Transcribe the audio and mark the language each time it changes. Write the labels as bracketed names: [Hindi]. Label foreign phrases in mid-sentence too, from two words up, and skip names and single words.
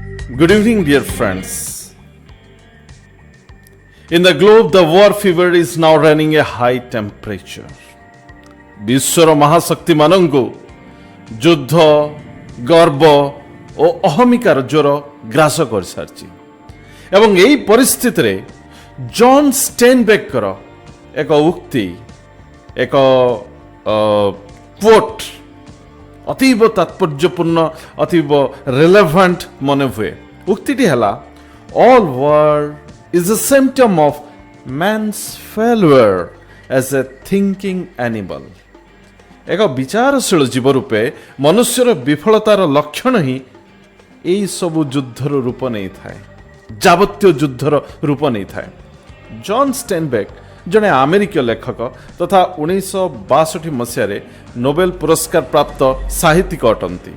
[English] Good evening, dear friends. In the globe, the war fever is now running a high temperature. [Odia] ବିଶ୍ୱର ମହାଶକ୍ତିମାନଙ୍କୁ ଯୁଦ୍ଧ, ଗର୍ବ ଓ ଅହମିକାର ଜ୍ୱର ଗ୍ରାସ କରିସାରିଛି ଏବଂ ଏହି ପରିସ୍ଥିତିରେ ଜନ୍ ଷ୍ଟେନବେକର ଏକ ଉକ୍ତି, ଏକ କୋଟ୍ ଅତୀବ ତାତ୍ପର୍ଯ୍ୟପୂର୍ଣ୍ଣ, ଅତୀବ ରିଲେଭାଣ୍ଟ ମନେ ହୁଏ। ଉକ୍ତିଟି ହେଲା, [English] All war is a symptom of man's failure as a thinking animal. [Odia] ଏକ ବିଚାରଶୀଳ ଜୀବ ରୂପେ ମନୁଷ୍ୟର ବିଫଳତାର ଲକ୍ଷଣ ହିଁ ଏହି ସବୁ ଯୁଦ୍ଧର ରୂପ ନେଇଥାଏ, ଯାବତୀୟ ଯୁଦ୍ଧର ରୂପ ନେଇଥାଏ। ଜନ୍ ଷ୍ଟେନବେକ୍ ଜଣେ ଆମେରିକୀୟ ଲେଖକ ତଥା 1962 ମସିହାରେ ନୋବେଲ ପୁରସ୍କାର ପ୍ରାପ୍ତ ସାହିତ୍ୟିକ ଅଟନ୍ତି।